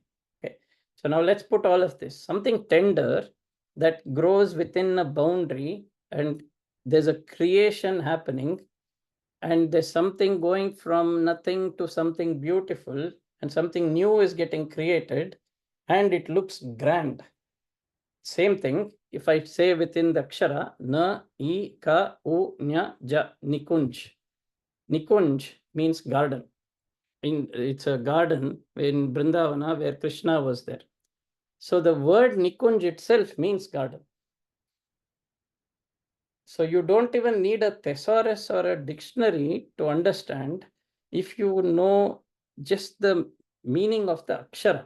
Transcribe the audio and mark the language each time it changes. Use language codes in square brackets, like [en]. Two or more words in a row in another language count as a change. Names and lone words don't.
[en] Okay, so now let's put all of this. Something tender that grows within a boundary, and there's a creation happening, and there's something going from nothing to something beautiful, and something new is getting created, and it looks grand. Same thing, if I say within the akshara, [sa] na, I, ka, u, nya, ja, nikunj. [en] Nikunj means garden. It's a garden in Brindavana where Krishna was there. So the word nikunj itself means garden. So you don't even need a thesaurus or a dictionary to understand if you know just the meaning of the akshara.